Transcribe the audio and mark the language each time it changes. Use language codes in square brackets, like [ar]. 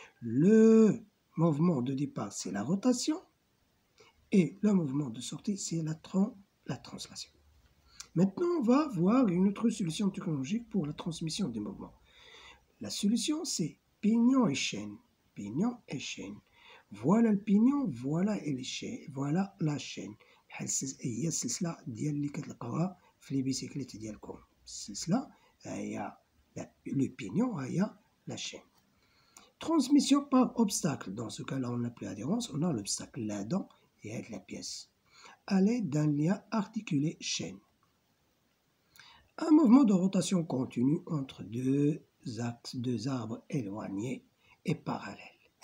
[fr] Le mouvement de départ, c'est la rotation, et le mouvement de sortie, c'est la translation. Maintenant, on va voir une autre solution technologique pour la transmission des mouvements. La solution, c'est pignon et chaîne. Pignon et chaîne. Voilà le pignon, voilà voilà la chaîne. [ar] هي السلسلة ديال اللي كتلقاوها في لي بيسيكليت ديالكم. السلسلة هي [fr] le pignon, [ar] هي [fr] la chaîne. Transmission par obstacle. Dans ce cas-là, on n'a plus adhérence, on a l'obstacle là-dedans et avec la pièce. À l'aide d'un lien articulé chaîne. Un mouvement de rotation continue entre deux arbres éloignés et parallèles.